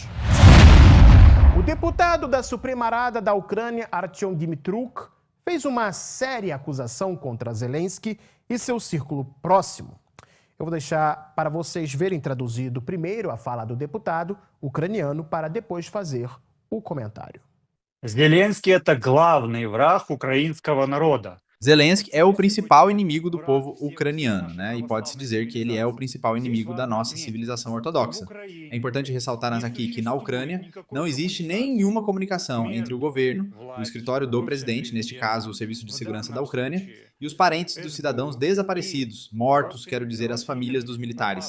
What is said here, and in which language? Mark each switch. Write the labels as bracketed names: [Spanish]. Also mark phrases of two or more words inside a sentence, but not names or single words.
[Portuguese] O deputado da Suprema-Rada da Ucrânia, Artyom Dmytruk, fez uma séria acusação contra Zelensky e seu círculo próximo. Eu vou deixar para vocês verem traduzido primeiro a fala do deputado ucraniano para depois fazer o comentário. [Russian] Зеленский – это главный враг украинского народа. [Portuguese] Zelensky é o principal inimigo do povo ucraniano, né? E pode-se dizer que ele é o principal inimigo da nossa civilização ortodoxa. É importante ressaltar aqui que na Ucrânia não existe nenhuma comunicação entre o governo, o escritório do presidente, neste caso o Serviço de Segurança da Ucrânia, e os parentes dos cidadãos desaparecidos, mortos, quero dizer, as famílias dos militares.